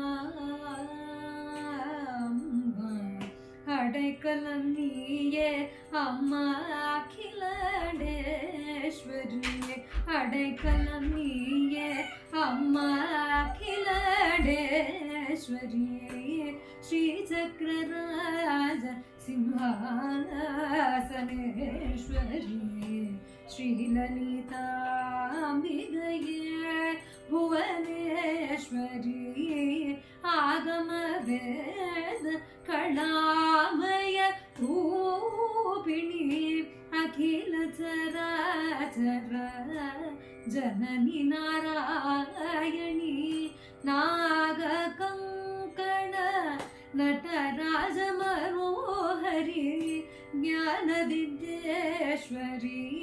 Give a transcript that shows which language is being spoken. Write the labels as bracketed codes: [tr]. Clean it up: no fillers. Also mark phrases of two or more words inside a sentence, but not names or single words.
[ta] அடைக்கலம் நீயே அம்மா அகிலாண்டேஸ்வரியே அடைக்கலம் நீயே அம்மா அகிலாண்டேஸ்வரியே ஸ்ரீ சக்கரராஜ சிம்ஹாசனேஸ்வரியே ஸ்ரீலலிதாம்பிகையே [sa] भुवनेश्वरी आगम वेद कलामय रूपिणी अखिल चराचर जननी नारायणी नागकङ्कण नटराज मनोहरी ज्ञान विद्येश्वरी